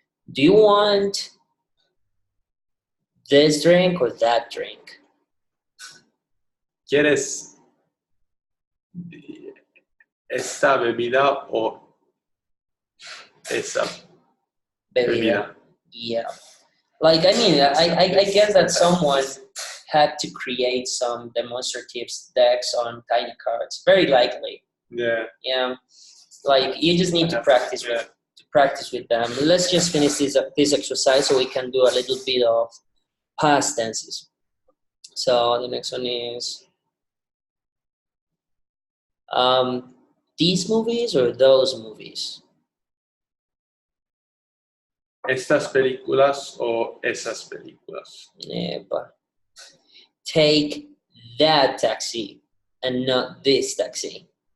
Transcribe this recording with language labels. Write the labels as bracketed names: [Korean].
[English] Do you want this drink or that drink? [Spanish] ¿Quieres esta bebida o esa bebida? [English] Yeah. Like, I mean, I guess that someone had to create some demonstratives decks on tiny cards. Very likely. Yeah. Yeah. Like, you just need to practice with them. Let's just finish this exercise so we can do a little bit of past tenses. So the next one is these movies or those movies? [Spanish] ¿Estas películas o esas películas? Epa. [English] Take that taxi and not this taxi.